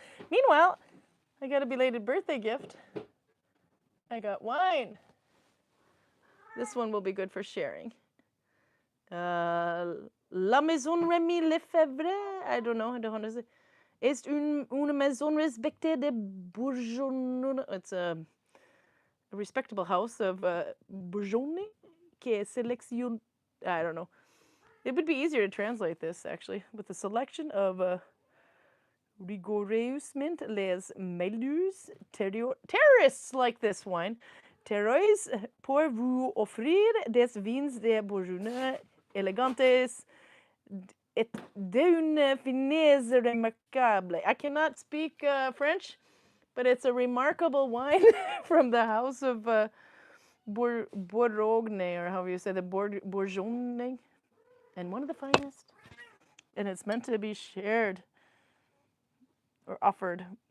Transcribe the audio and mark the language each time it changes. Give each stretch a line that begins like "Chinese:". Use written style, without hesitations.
English: Meanwhile, I got a belated birthday gift. I got wine. This one will be good for sharing. La Maison Rémy Lefebvre, I don't know how to say.
French: Est une maison respectée de Bourgogne.
English: It's a respectable house of Bourgogne
French: qui sélectionne.
English: I don't know. It would be easier to translate this actually with a selection of
French: rigoureusement les meilleurs
English: terrorists like this wine.
French: Terroirs pour vous offrir des vins de Bourgogne elegantes et d'une finesse remarquable.
English: I cannot speak French, but it's a remarkable wine from the house of Bourgogne, or however you say the Bourgogne, and one of the finest. And it's meant to be shared or offered.